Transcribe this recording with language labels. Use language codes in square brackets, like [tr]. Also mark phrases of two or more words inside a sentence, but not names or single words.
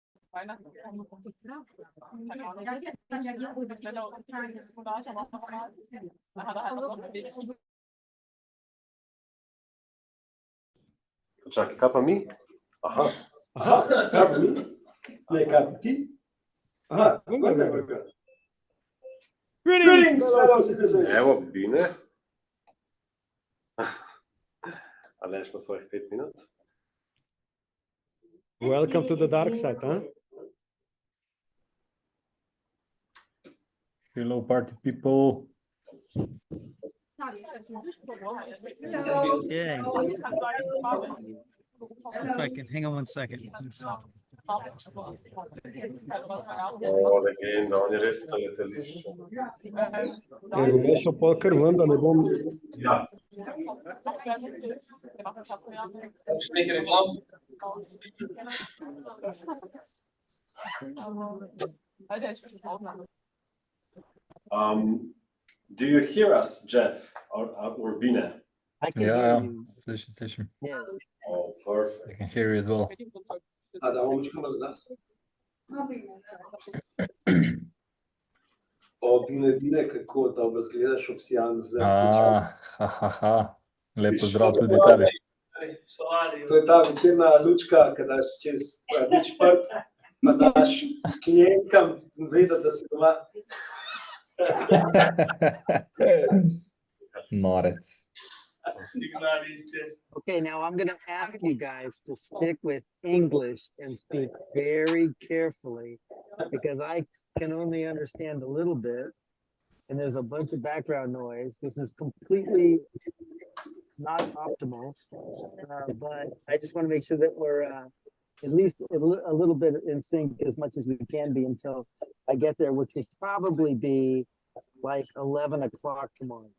[sl] Čakaj, kaj pa mi? Aha. Aha, kaj pa mi? Ne, kaj pa ti? [en] Aha, Greetings, fellow citizens! [sl] Evo, Bine. Aleš pa svojih 5 minut. [en] Welcome to the dark side, huh? Hello, party people. Yeah. If I can hang on one second. [sl] O, legenda, on je res na letališču. Ker bom šel pol kar ven, da ne bom... Ja. Nekaj reklam? [en] Do you hear us, Jeff, or Bine? I can hear you. [ru] Слышим. [en] Yes. Oh, perfect. I can hear you as well. [sl] A da bomo škoda glas? O, Bine, kako dobro zgledaš obsijan v zemlji. Lep pozdrav tudi tebi. To je ta večerna lučka, ko daš čez nič prt, pa daš klientkam vedeti, da si doma. Norec. [en] Okay, now I'm going to ask you guys to stick with English and speak very carefully because I can only understand a little bit and there's a bunch of background noise. This is completely not optimal, but I just want to make sure that we're at least a little bit in sync as much as we can be until I get there, which would probably be like 11 o'clock tomorrow.